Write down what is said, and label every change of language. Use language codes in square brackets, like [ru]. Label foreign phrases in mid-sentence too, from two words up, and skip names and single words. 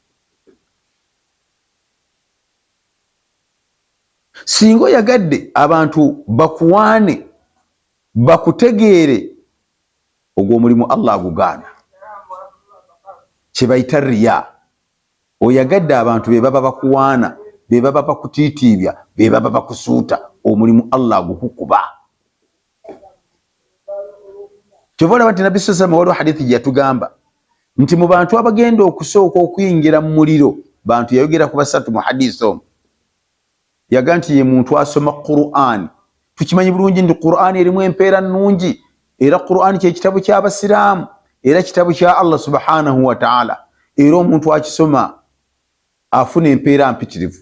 [lg] Singa oyagadde abantu bakuwaane bakutegeere, ogwo omulimu Allah agugaana, kye bayita riya. Oyagadde abantu be baba bakuwaana, be baba bakutiitiibya, be baba bakusuuta, omulimu Allah agukukuba. Kyova bati Nabbi [ar] صلى الله عليه وسلم [lg] hadithi gye yatugamba nti mu bantu abagenda okusooka okuyingira mu muliro, bantu yayogera ku basatu mu hadisi omwo. Yaga nti ye muntu asoma Qur'an. Tukimanyi bulungi nti Qur'an erimu empeera nnungi, era Qur'an kye kitabu ky'abasiraamu, era kitabu kya Allah [ar] سبحانه وتعالى, [lg] era omuntu akisoma afuna empeera mpitirivu.